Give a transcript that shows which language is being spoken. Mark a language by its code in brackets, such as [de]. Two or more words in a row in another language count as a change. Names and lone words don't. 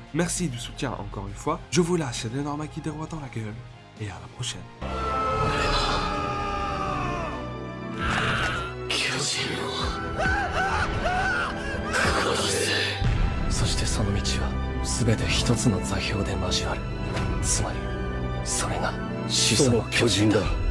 [fr] Merci du soutien encore une fois, je vous lâche l'énorme qui déroite dans la gueule, et à la prochaine. [ja] そしてその道は全て一つの座標で交わる。つまりそれが始祖の巨人だ。